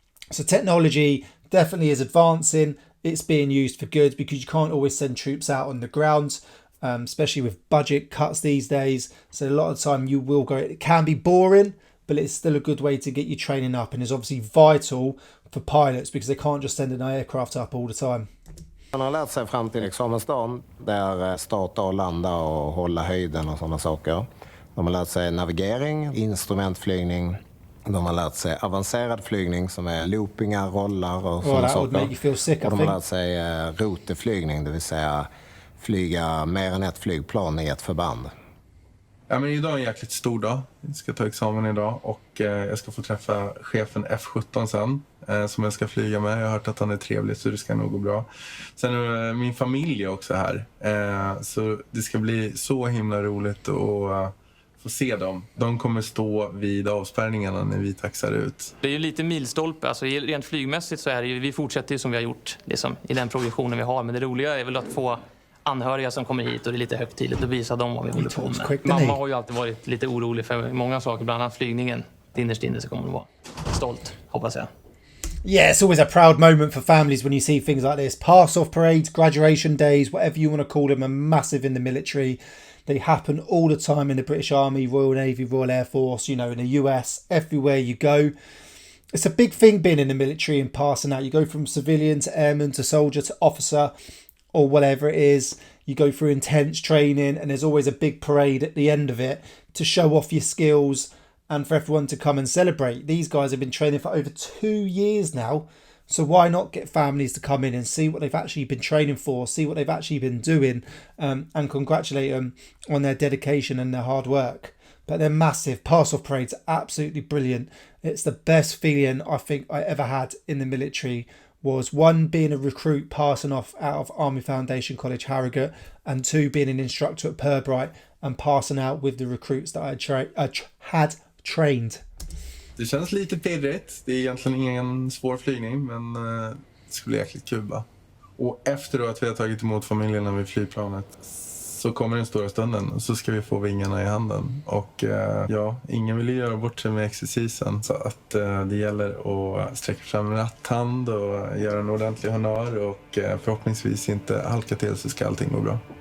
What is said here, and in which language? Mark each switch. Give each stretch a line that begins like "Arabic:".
English: So technology definitely is advancing. It's being used for good because you can't always send troops out on the ground, especially with budget cuts these days. So a lot of the time you will go, it can be boring, but it's still a good way to get your training up and is obviously vital for pilots because they can't just send an aircraft up all the time.
Swedish: Man har lärt sig fram till examensdagen där starta och landa och hålla höjden och sådana saker. De har lärt sig navigering, instrumentflygning. De har lärt sig avancerad flygning som är loopingar, rollar och sådana saker. Och de har lärt sig roteflygning, det vill säga flyga mer än ett flygplan i ett förband. Ja, men idag är en jäkligt stor dag. Jag ska ta examen idag och jag ska få träffa chefen F17 sen som jag ska flyga med. Jag har hört att han är trevlig så det ska nog gå bra. Sen är min familj är också här. Så det ska bli så himla roligt att få se dem. De kommer stå vid avspärrningarna när vi taxar ut. Det är ju lite milstolpe. Alltså, rent flygmässigt så är det ju, vi fortsätter ju som vi har gjort liksom, i den progressionen vi har. Men det roliga är väl att få anhöriga som kommer hit och det är lite högtidligt och visa dem vad vi håller på med. Mamma har ju alltid varit lite orolig för många saker, bland annat flygningen. Innerst inne så kommer hon vara stolt, hoppas jag.
English: Yeah, it's always a proud moment for families when you see things like this. Pass-off parades, graduation days, whatever you want to call them, are massive in the military. They happen all the time in the British Army, Royal Navy, Royal Air Force, you know, in the US, everywhere you go. It's a big thing being in the military and passing out. You go from civilian to airman to soldier to officer or whatever it is. You go through intense training and there's always a big parade at the end of it to show off your skills and for everyone to come and celebrate. These guys have been training for over 2 years now. So why not get families to come in and see what they've actually been training for, see what they've actually been doing, and congratulate them on their dedication and their hard work. But they're massive. Pass-off parades are absolutely brilliant. It's the best feeling I think I ever had in the military was one, being a recruit passing off out of Army Foundation College Harrogate, and two, being an instructor at Purbright and passing out with the recruits that I had trained.
Swedish: Det känns lite pirrigt. Det är egentligen ingen svår flygning, men det skulle bli jäkligt kul. Och efter att vi har tagit emot familjerna vid flygplanet så kommer den stora stunden och så ska vi få vingarna i handen. Och ingen vill göra bort sig med exercisen. Så att det gäller att sträcka fram en ratthand och göra en ordentlig honör och förhoppningsvis inte halka till så ska allting gå bra.